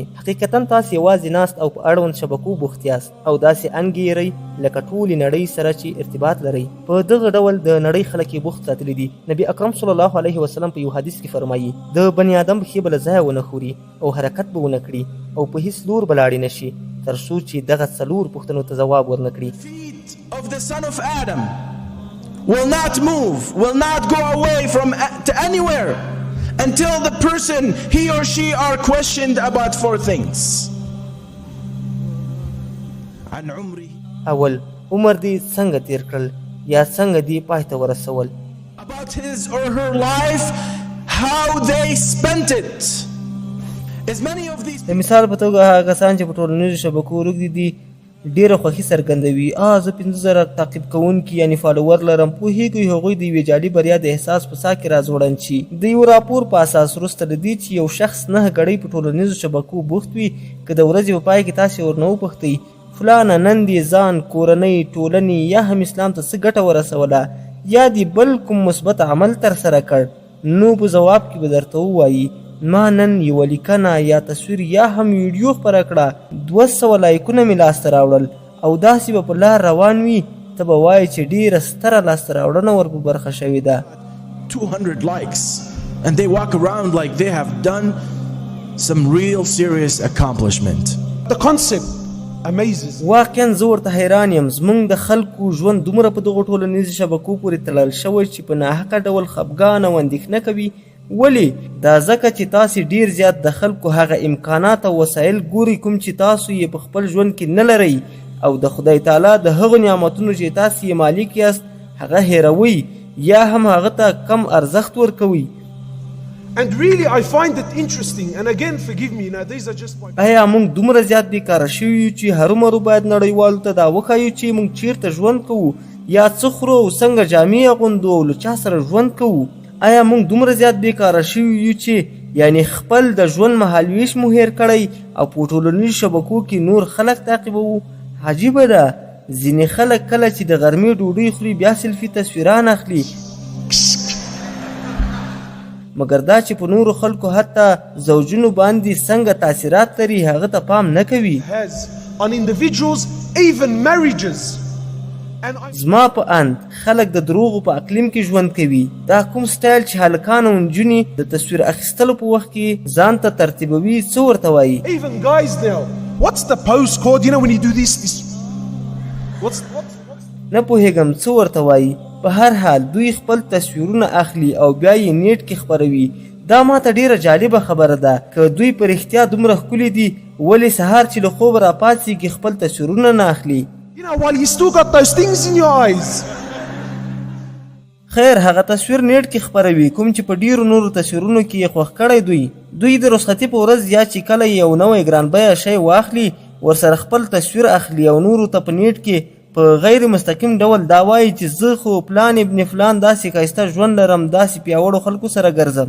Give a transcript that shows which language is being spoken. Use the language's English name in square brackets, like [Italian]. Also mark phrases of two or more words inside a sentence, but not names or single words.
[Pashto] حقیقتا تاسې یوازې ناست او په اړوند شبکو بوخت یاست او داسې انګیرئ لکه ټولې نړۍ سره چې ارتباط لرئ. په دغه ډول د نړۍ خلک یې بوخت ساتلي دي. نبي اکرم [Arabic] صلی الله علیه وسلم [Pashto] په یو حدیث کې فرمایي د بني آدم پښې به له ځایه ونه خوري او حرکت به ونه کړي او په هیڅ لور به لاړې نه شي تر څو چې دغه څلور پوښتنو ته ځواب ورنه کړي. [English] Of the son of Adam will not move, will not go away from to anywhere until the person, he or she, are questioned about 4 things. [Arabic] عن عمره. [Pashto] اول عمر دې څنګه تیر کړل یا څنګه دې پای ته ورسول. [English] About his or her life, how they spent it. As many of these. [Pashto] د مثال په توګه هغه کسان چې په ټولنیزو شبکو روږدي دي ډیره خوښي څرګندوي. زه 15,000 تعقیب کوونکي یعنی فالوور لرم. پوهېږئ هغوی د یوې جعلي بریا د احساس په سا کې راځوړند شي. د یو راپور په اساس وروسته د دې چې یو شخص 9 ګړۍ په ټولنیزو شبکو بوخت وي که د ورځې په پای کې تاسې ورنه وپوښتئ فلانه نن دې ځان کورنۍ ټولنې یا هم اسلام ته څه ګټه ورسوله یا دې بل کوم مثبت عمل ترسره کړ نو په ځواب کې به درته ووایي ما نن یوه لیکنه یا تصویر یا هم ویډیو خپره کړه 200 لایکونه مې لاسته راوړل او داسې به په لار روان وي ته به وایې چې ډېره ستره لاسته راوړنه ور په برخه شوې ده. [English] 200 likes and they walk around like they have done some real serious accomplishment. The concept amazes. [Pashto] واقعا زه ورته حیران یم. زموږ د خلکو ژوند دومره په دغو ټولنیزو شبکو پورې تړل شوی چې په ناحقه ډول خفګان او اندېښنه کوي. ولې؟ دا ځکه چې تاسې ډیر زیات د خلکو هغه امکانات او وسایل ګوري کوم چې تاسو یې په خپل ژوند کې نه لرئ او د خدای تعالی د هغو نعمتونو چې تاسې یې مالک یاست هغه هیروئ یا هم هغه ته کم ارزښت ورکوئ. [English] And really I find it interesting and again forgive me now these are just my. [Pashto] آیا موږ دومره زیات بیکاره شوي یو چې هرومرو باید نړیوالو ته دا وښایو چې موږ چیرته ژوند کوو یا څه خورو او څنګه جامې اغوندو او له چا سره ژوند کوو؟ آیا موږ دومره زیات بیکاره شوي یو چې یعنی خپل د ژوند مهالویش مو هیر کړی او په ټولنیزو شبکو کې نور خلک تعقیبوو؟ عجیبه ده ځینې خلک کله چې د غرمې ډوډۍ خوري بیا سلفي تصویران اخلي مګر دا چې په نورو خلکو حتی زوجونو باندې څنګه تاثیرات لري هغه ته پام نه کوي. [English] has on individuals even marriages. [Pashto] زما په اند خلک د دروغو په اقلیم کې ژوند کوي. دا کوم سټایل چې هلکان او نجونې د تصویر اخیستلو په وخت کې ځان ته ترتیبوي څه ورته وایي؟ [English] Even guys now, what's the post called? You know when you do this what's [Pashto] نه پوهېږم څه ورته وایي. په هر حال دوی خپل تصویرونه اخلي او بیا یې نیټ کې خپروي. دا ماته ډیره جالبه خبره ده که دوی په رښتیا دومره ښکلي دي ولې سهار چې له خوبه راپاڅېږي خپل تصویرونه نه اخلي؟ [English] You know while you still got those things in your eyes. [Pashto] خیر هغه تصویر نیټ کې خپروي کوم چې په ډیرو نورو تصویرونو کې یې خوښ کړی دوی د رخصتي په ورځ یا چې کله یو نوی ګران بیه شی واخلي ورسره خپل تصویر اخلي او نورو ته په نیټ کې په غیر مستقیم ډول دا وایي چې زه خو [Arabic] پلان ابن فلان [Pashto] داسې ښایسته ژوند لرم داسې پیاوړو خلکو سره ګرځم.